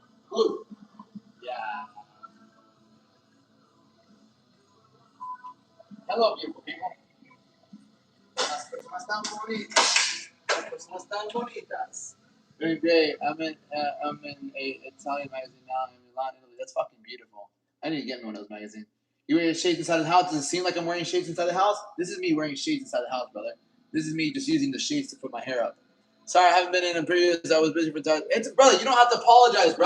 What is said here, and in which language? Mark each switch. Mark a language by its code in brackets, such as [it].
[en] Blue. Yeah. Hello, beautiful people. [es] Las personas tan bonitas. Las personas tan bonitas. [en] Very great. I'm in a Italian magazine now in Milan, Italy. That's fucking beautiful. I need to get me one of those magazines. You wearing shades inside the house? Does it seem like I'm wearing shades inside the house? This is me wearing shades inside the house, brother. This is me just using the shades to put my hair up. Sorry, I haven't been in previous. I was busy for time. It's brother. You don't have to apologize, bro.